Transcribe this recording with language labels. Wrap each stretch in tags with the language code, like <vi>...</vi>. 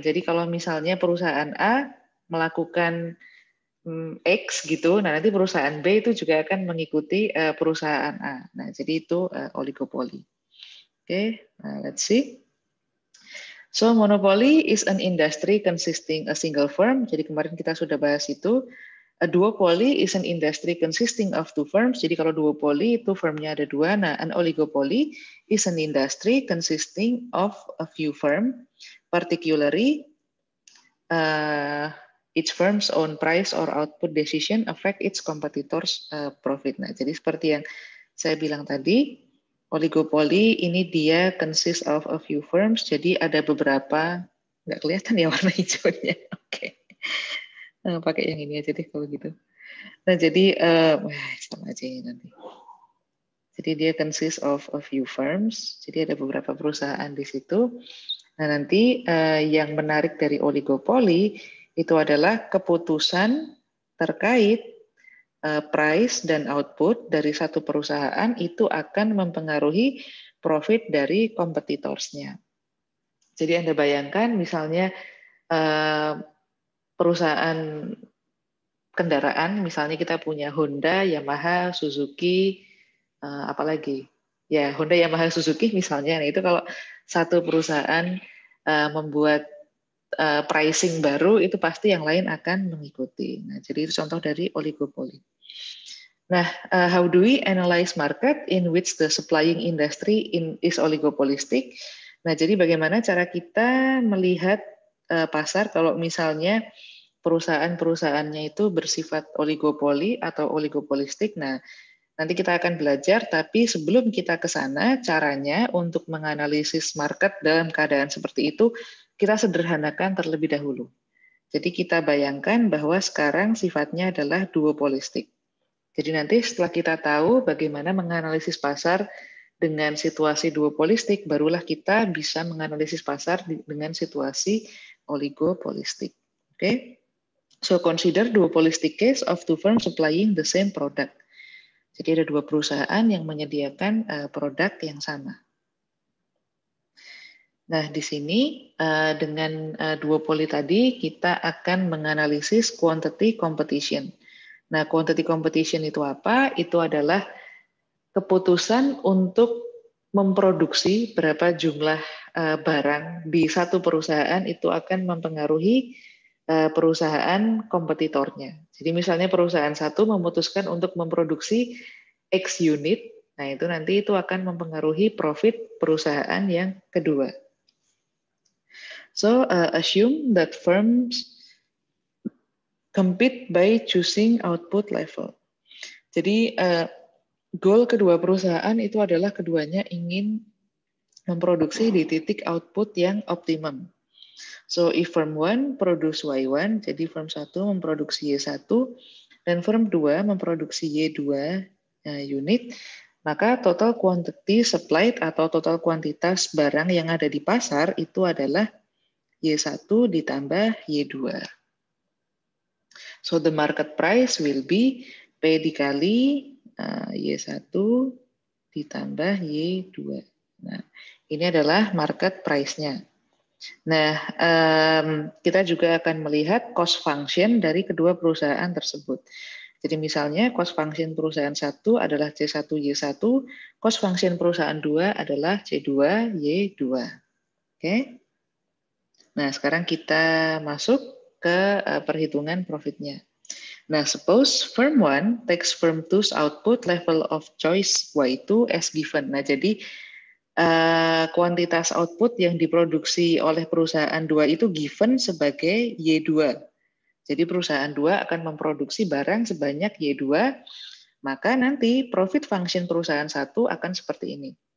<id>Jadi kalau misalnya perusahaan A melakukan X gitu, nah nanti perusahaan B itu juga akan mengikuti perusahaan A. Nah, jadi itu oligopoli. Oke,</id> <en>let's see. So, monopoly is an industry consisting a single firm.</en> <id>Jadi kemarin kita sudah bahas itu.</id> <en>A duopoly is an industry consisting of two firms.</en> <id>Jadi kalau duopoly itu firmnya ada dua.</id> <en>Nah, an oligopoly is an industry consisting of a few firm, particularly each firm's own price or output decision affect its competitors' profit.</en> <id>Nah, jadi seperti yang saya bilang tadi, oligopoli ini dia</id> <en>consist of a few firms.</en> <id>Jadi ada beberapa, nggak kelihatan ya warna hijaunya. Oke. Pakai yang ini aja deh kalau gitu. Nah, jadi sama aja ya nanti. Jadi dia</id> <en>consist of a few firms.</en> <id>Jadi ada beberapa perusahaan di situ. Nah, nanti yang menarik dari oligopoli itu adalah keputusan terkait price dan output dari satu perusahaan itu akan mempengaruhi profit dari kompetitorsnya. Jadi Anda bayangkan misalnya perusahaan kendaraan, misalnya kita punya Honda, Yamaha, Suzuki, apalagi ya Honda, Yamaha, Suzuki misalnya. Nah, itu kalau satu perusahaan membuat pricing baru, itu pasti yang lain akan mengikuti. Nah, jadi itu contoh dari oligopoli.</id> <en>Nah, how do we analyze market in which the supplying industry is oligopolistic?</en> <id>Nah, jadi bagaimana cara kita melihat pasar kalau misalnya perusahaan-perusahaannya itu bersifat oligopoli atau oligopolistik. Nah, nanti kita akan belajar, tapi sebelum kita ke sana, caranya untuk menganalisis market dalam keadaan seperti itu, kita sederhanakan terlebih dahulu. Jadi kita bayangkan bahwa sekarang sifatnya adalah duopolistik. Jadi nanti setelah kita tahu bagaimana menganalisis pasar dengan situasi duopolistik, barulah kita bisa menganalisis pasar dengan situasi oligopolistik. Oke?</id> <en>So consider duopolistic case of two firms supplying the same product.</en> <id>Jadi ada dua perusahaan yang menyediakan produk yang sama. Nah, di sini dengan duopoli tadi kita akan menganalisis quantity competition. Nah, quantity competition itu apa? Itu adalah keputusan untuk memproduksi berapa jumlah barang di satu perusahaan itu akan mempengaruhi perusahaan kompetitornya. Jadi misalnya perusahaan satu memutuskan untuk memproduksi X unit, nah itu nanti itu akan mempengaruhi profit perusahaan yang kedua.</id> <en>So assume that firms compete by choosing output level.</en> <id>Jadi goal kedua perusahaan itu adalah keduanya ingin memproduksi di titik output yang optimum.</id> <en>So if firm 1 produce Y1,</en> <id>jadi firm 1 memproduksi Y1, dan firm 2 memproduksi Y2 unit, maka total quantity supplied atau total kuantitas barang yang ada di pasar itu adalah Y1 ditambah Y2.</id> <en>So the market price will be P</en> <id>dikali Y1 ditambah Y2. Nah, ini adalah market price-nya. Nah, kita juga akan melihat cost function dari kedua perusahaan tersebut. Jadi misalnya cost function perusahaan 1 adalah C1Y1, cost function perusahaan 2 adalah C2Y2. Oke. Nah, sekarang kita masuk ke perhitungan profitnya.</id> <en>Nah, suppose firm 1 takes firm 2's output level of choice Y2 as given.</en> <id>Nah, jadi kuantitas output yang diproduksi oleh perusahaan 2 itu given sebagai Y2. Jadi perusahaan 2 akan memproduksi barang sebanyak Y2, maka nanti profit function perusahaan 1 akan seperti ini.</id>